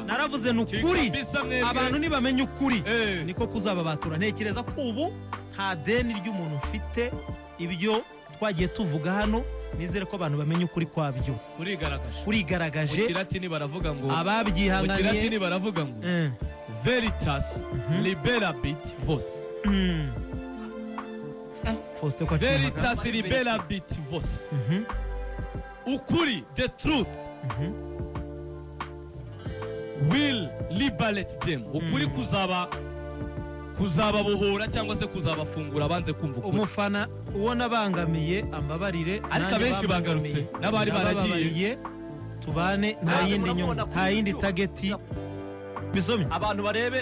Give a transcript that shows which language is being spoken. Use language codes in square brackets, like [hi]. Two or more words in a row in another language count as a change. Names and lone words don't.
[rw] naravuze n'ukuri abantu nibamenye ukuri niko kuzababatura ntekereza ko ubu nta deni ry'umuntu ufite ibyo twagiye tuvuga hano nizere ko abantu bamenye ukuri kwabyo urigaragaje Kiratini baravuga ngo ababyihanganiye Kiratini baravuga ngo [la] Veritas liberabit vos Veritas liberabit vos [rw] ukuri [en] the truth will liberate them [rw] ukuri kuzababohora cyangwa se kuzabafungura banze kumva ukuri umufana ubona bangamiye ambabarire ariko abenshi bagarutse n'abari baragiye tubane nta yindi nyungu nta yindi target bisomye abantu barebe